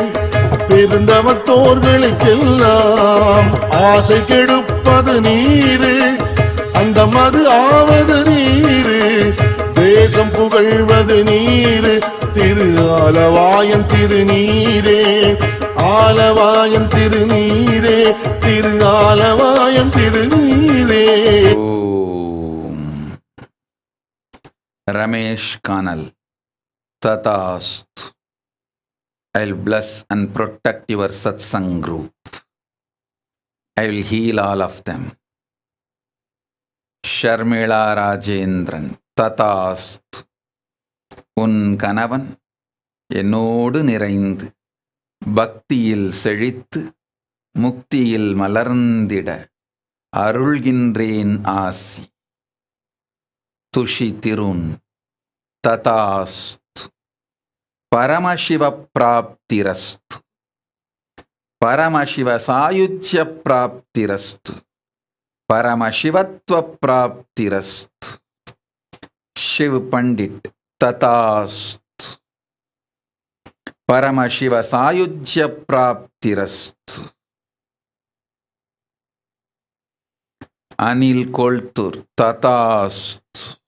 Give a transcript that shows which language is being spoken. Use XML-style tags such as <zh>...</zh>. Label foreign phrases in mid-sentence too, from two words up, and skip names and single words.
<ta>பெருந்தவத்தோர்களுக்கெல்லாம் ஆசை கெடுப்பது நீரு, அந்த மது ஆவது நீரு, தேசம் புகழ்வது நீரு, திரு ஆலவாயன் திருநீரே, ஆலவாயன் திருநீரே, திரு ஆலவாயன் திருநீரே.</ta> <en>ரமேஷ் கானல் Tatast. I'll bless and protect your satsang group. I will heal all of them. Sharmila Rajendran. Tatast.</en> <ta>உன் கணவன் என்னோடு நிறைந்து பக்தியில் செழித்து முக்தியில் மலர்ந்திட அருள்கின்றேன் ஆசி. துஷி திருன். ததாஸ்து.</ta> <sa>परमशिव प्राप्तिरस्तु. परमशिव सायुज्य प्राप्तिरस्तु. परमशिवत्व प्राप्तिरस्तु. शिव पंडित. तथास्तु. परमशिव सायुज्य प्राप्तिरस्तु. अनिल कोल्तूर. तथास्तु.</sa>